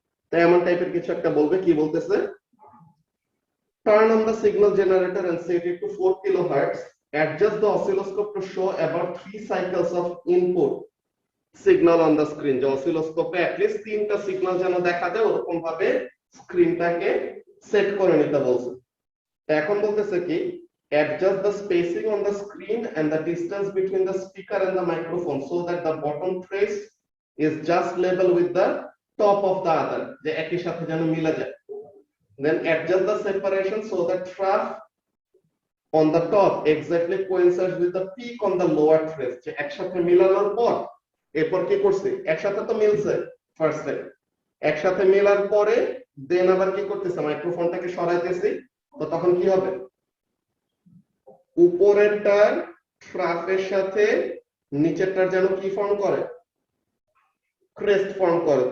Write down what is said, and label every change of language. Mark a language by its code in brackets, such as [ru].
[bn] তাই এমন টাইপের কিছু একটা বলবে, কি বলতেছে, [en] turn on the signal generator and set it to 4 kilohertz, adjust the oscilloscope to show about 3 cycles of input signal on the screen, [bn] যে অসিলোস্কোপে অ্যাটলিস্ট 3টা সিগন্যাল যেন দেখা যায় ওরকম ভাবে স্ক্রিনটাকে সেট করে নিতে বলছে। এখন বলতেছে কি, [en] adjust the spacing on the screen and the distance between the speaker and the microphone so that the bottom trace is just level with the top of the other, [bn] যে একই সাথে যেন মিলে যায়। [en] Then adjust the separation so that trough on the top exactly coincides with the peak on the lower trace, [bn] যে একসাথে মিলানোর পর এরপর কি করছে, একসাথে তো মিলছে ফার্স্টে, একসাথে মেলার পরে দেন আবার কি করতেছে, মাইক্রোফোনটাকে সরাইতেছি, তো তখন কি হবে, উপরেরটার ট্রাফের সাথে নিচেরটার যেন কি ফর্ম করে, ক্রেস্ট ফর্ম করে।